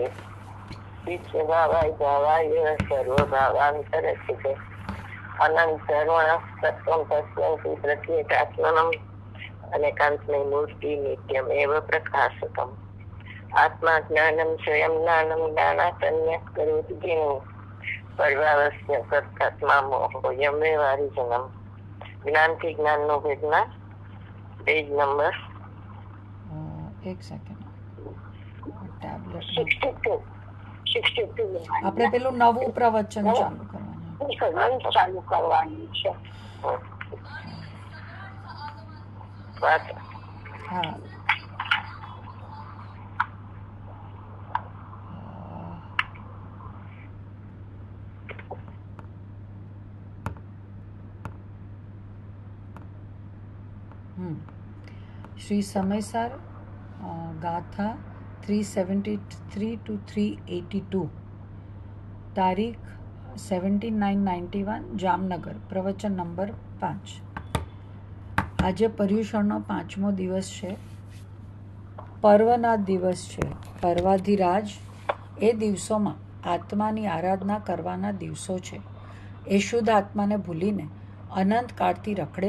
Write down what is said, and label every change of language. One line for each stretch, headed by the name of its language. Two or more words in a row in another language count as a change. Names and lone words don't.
Sanskrit: विश्वभावाय भावाय सर्वभावान्तरस्थिते अनंत सर्वण सत्वं तस्मै प्रत्येकात्मनम् अनेकांतमय मूर्ति नित्यमेव प्रकाशकम् आत्मा ज्ञानं स्वयं ज्ञानं ज्ञानात् करोति जिनो सर्वावस्य सत्तात्मा मोहोऽयं व्यवहारिजनम्
Gujarati: જ્ઞાન થી જ્ઞાન નો ભેદના પેજ નંબર એક સેકન્ડ ટેબ્લેટ 62 આપણે પેલું નવું પ્રવચન ચાલુ કરવાનું છે વાત હા श्री समयसर गाथा 373 to 382 તારીખ 17/9/91 જામનગર પ્રવચન નંબર 5 આજે પર્યુષણનો 5મો દિવસ છે પર્વના દિવસ છે પર્વાધિરાજ એ દિવસોમાં આત્માની આરાધના કરવાના દિવસો છે એ શુદ્ધ આત્માને ભૂલીને અનંત કાળથી રખડે